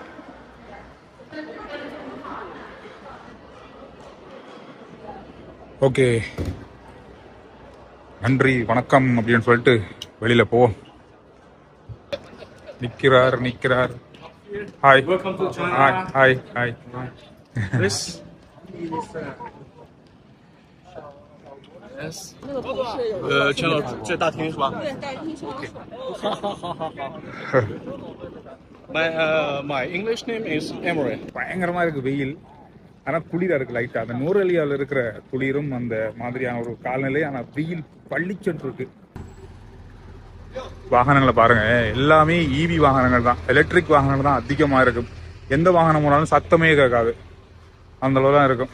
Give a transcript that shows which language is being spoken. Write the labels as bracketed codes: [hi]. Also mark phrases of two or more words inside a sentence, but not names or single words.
[ta] ஓகே, நன்றி வணக்கம் அப்படின்னு சொல்லிட்டு வெளியில் போவோம். நிற்கிறார். ஹாய் ஹாய் ஹாய் ஹாய். [zh] 这大厅是吧？对，大厅是。 [en] My English name is Emery. [ta] பயங்கரமாக இருக்குது வெயில், ஆனால் குளிராக இருக்குது லைட்டாக. அந்த நூறலியாவில் இருக்கிற குளிரும் அந்த மாதிரியான ஒரு காலநிலை, ஆனால் வெயில் பள்ளிச்சென்று இருக்கு. வாகனங்களை பாருங்க, எல்லாமே இவி வாகனங்கள் தான், எலக்ட்ரிக் வாகனங்கள் தான் அதிகமாக இருக்கும். எந்த வாகனம் போனாலும் சத்தமே கேட்காது, அந்த அளவு தான் இருக்கும்.